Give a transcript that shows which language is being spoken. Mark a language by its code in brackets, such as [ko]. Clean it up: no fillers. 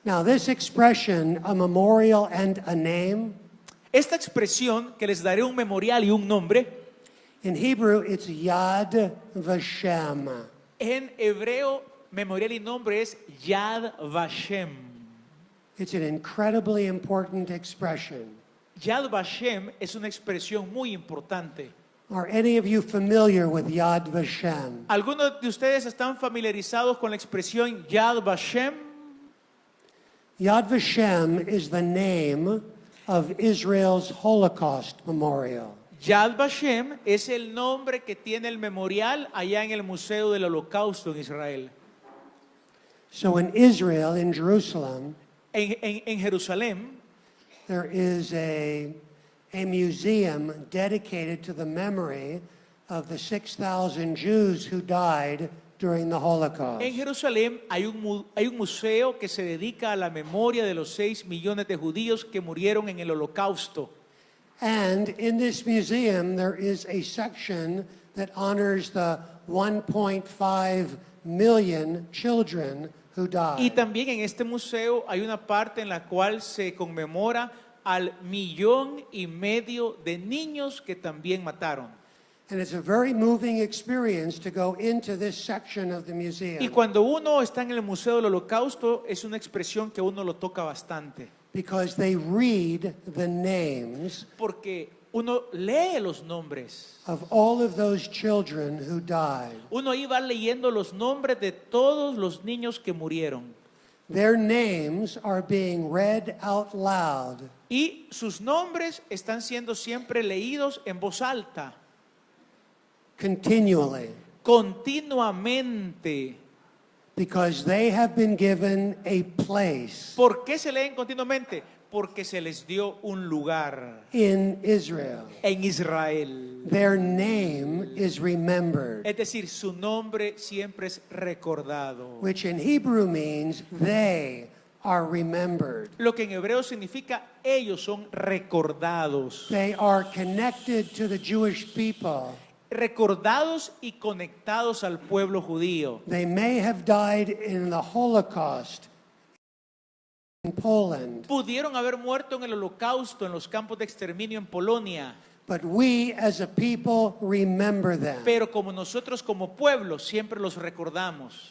[en] Now, this expression, a memorial and a name, [es] Esta expresión que les daré un memorial y un nombre, [en] in Hebrew, it's Yad Vashem. [es] en hebreo memorial y nombre es Yad Vashem. [en] It's an incredibly important expression. [es] Yad Vashem es una expresión muy importante. [en] Are any of you familiar with Yad Vashem? [es] ¿Algunos de ustedes están familiarizados con la expresión Yad Vashem? [en] Yad Vashem is the name of Israel's Holocaust Memorial. [es] Yad Vashem es el nombre que tiene el memorial allá en el Museo del Holocausto en Israel. [en] So in Israel, in Jerusalem, [es] En Jerusalén [en] there is a museum dedicated to the memory of the 6,000 Jews who died during the Holocaust. [es] En Jerusalén hay un museo que se dedica a la memoria de los 6 millones de judíos que murieron en el Holocausto. [en] And in this museum, there is a section that honors the 1.5 million children who died. [es] Y también en este museo hay una parte en la cual se conmemora al 1,5 millones de niños que también mataron. [en] And it's a very moving experience to go into this section of the museum. [es] Y cuando uno está en el Museo del Holocausto, es una expresión que uno lo toca bastante. [en] Because they read the names [es] Porque uno lee los nombres. [en] of all of those children who died. [es] Uno ahí va leyendo los nombres de todos los niños que murieron. [en] Their names are being read out loud [es] Y sus nombres están siendo siempre leídos en voz alta, [en] continually [es] continuamente. [en] because they have been given a place [es] ¿Por qué se leen continuamente? Porque se les dio un lugar [en] in Israel. [es] en Israel. [en] Their name is remembered, [es] Es decir, su nombre siempre es recordado. [en] which in Hebrew means they are remembered. [es] Lo que en hebreo significa ellos son recordados. [en] They are connected to the Jewish people. [es] Recordados y conectados al pueblo judío. [en] They may have died in the Holocaust in Poland, [es] Pudieron haber muerto en el Holocausto, en los campos de exterminio en Polonia. [en] but we as a people remember them. [es] Pero como nosotros como pueblo siempre los recordamos.